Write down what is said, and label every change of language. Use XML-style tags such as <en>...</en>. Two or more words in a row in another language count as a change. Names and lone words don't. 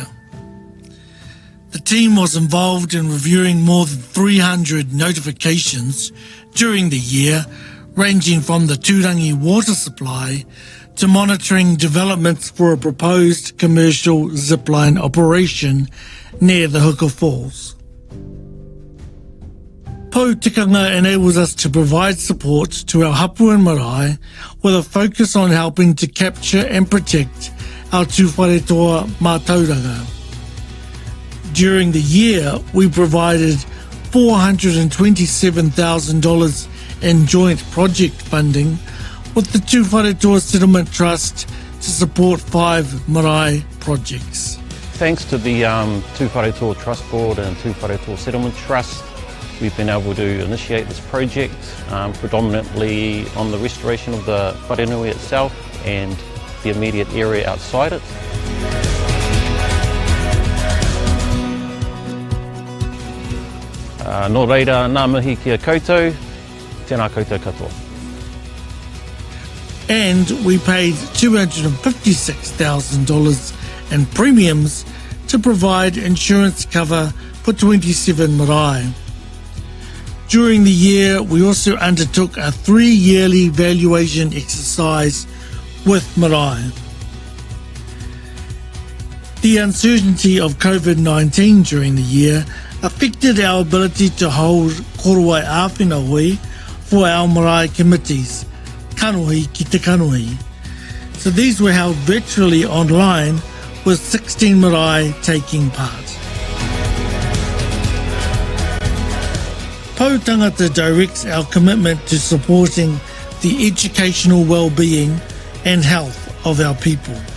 <en>The team was involved in reviewing more than 300 notifications during the year ranging from the Turangi water supply to monitoring developments for a proposed commercial zipline operation near the Hooker Falls. Pou Tikanga enables us to provide support to our hapu and marae with a focus on helping to capture and protect our tūwharetoa mātauranga. During the year, we provided $427,000 in joint project funding with the Tūwharetoa Settlement Trust to support 5 marae projects. Thanks to the Tūwharetoa Trust Board and Tūwharetoa Settlement Trust, we've been able to initiate this project predominantly on the restoration of the wharenui itself and the immediate area outside it.</en> <mi>Nō reira, nā mihi kia koutou, tēnā koutou katoa.</mi> <en>And we paid $256,000 in premiums to provide insurance cover for 27 marae. During the year, we also undertook a 3-yearly valuation exercise with marae. The uncertainty of COVID-19 during the year affected our ability to hold</en> <mi>korowai āwhina hui</mi> <en>for our marae committees,</en> <mi>kanohi ki te kanohi.</mi> <en>So these were held virtually online with 16 marae taking part. Pou Tangata directs our commitment to supporting the educational well-being and health of our people.</en>